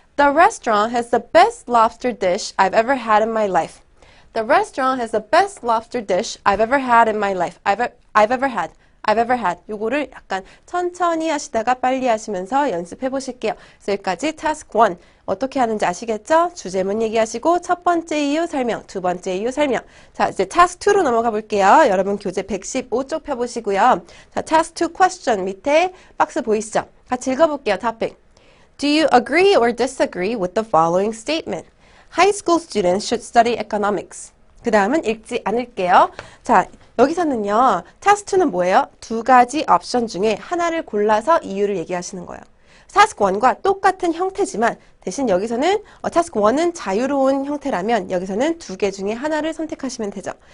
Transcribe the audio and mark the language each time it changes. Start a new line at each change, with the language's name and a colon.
English: The restaurant has the best lobster dish I've ever had in my life. The restaurant has the best lobster dish I've ever had in my life. I've ever had. I've ever had.
Korean: 요거를 약간 천천히 하시다가 빨리 하시면서 연습해 보실게요. 그래서 여기까지 task 1. 어떻게 하는지 아시겠죠? 주제문 얘기하시고 첫 번째 이유 설명, 두 번째 이유 설명. 자, 이제 task 2로 넘어가 볼게요. 여러분 교재 115쪽 펴보시고요. 자, task 2 question 밑에 박스 보이시죠? 같이 읽어볼게요. topic.
English: Do you agree or disagree with the following statement? High school students should study economics.
Korean: 그 다음은 읽지 않을게요. 자, 여기서는요. 타스트 2는 뭐예요? 두 가지 옵션 중에 하나를 골라서 이유를 얘기하시는 거예요. task 1과 똑같은 형태지만 대신 여기서는 task 1은 자유로운 형태라면 여기서는 두 개 중에 하나를 선택하시면 되죠.